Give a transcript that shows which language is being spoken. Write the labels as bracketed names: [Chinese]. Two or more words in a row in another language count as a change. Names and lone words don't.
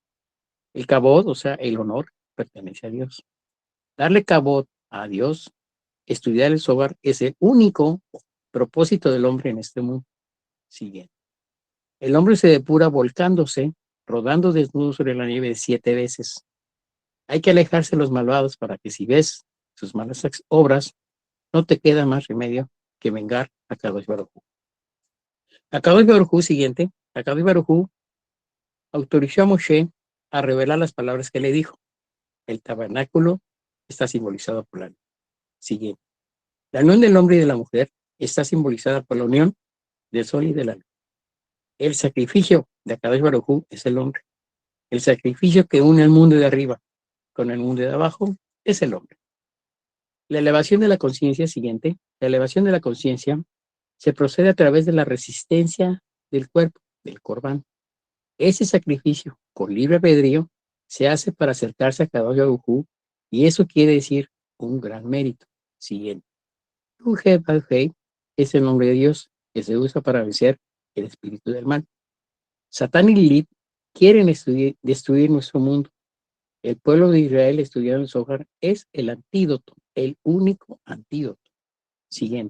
[Spanish] El kabod, o sea, el honor, pertenece a Dios. Darle kabod a Dios, estudiar el Zohar, es el único propósito del hombre en este mundo. Siguiente. El hombre se depura volcándose, rodando desnudo sobre la nieve 7 veces. Hay que alejarse de los malvados para que si ves sus malas obras, no te queda más remedio que vengar a [Hebrew] הקדוש ברוך הוא. הקדוש ברוך הוא, siguiente. הקדוש ברוך הוא [Spanish] autorizó a Moshe a revelar las palabras que le dijo. El tabernáculo está simbolizado por la luz. Siguiente. La unión del hombre y de la mujer está simbolizada por la unión del sol y de la luz. El sacrificio de [Hebrew] הקדוש ברוך הוא [Spanish] es el hombre. El sacrificio que une el mundo de arriba con el mundo de abajo es el hombre. La elevación de la conciencia siguiente. La elevación de la conciencia se procede a través de la resistencia del cuerpo, del Corbán. Ese sacrificio con libre albedrío se hace para acercarse a [Hebrew] הקדוש ברוך הוא [Spanish] y eso quiere decir un gran mérito. Siguiente. Yud-Heh-Vav-Heh es el nombre de Dios que se usa para vencer el espíritu del mal. Satán y Lilith quieren destruir nuestro mundo. El pueblo de Israel estudiando el Zohar es el antídoto, el único antídoto. Siguiente.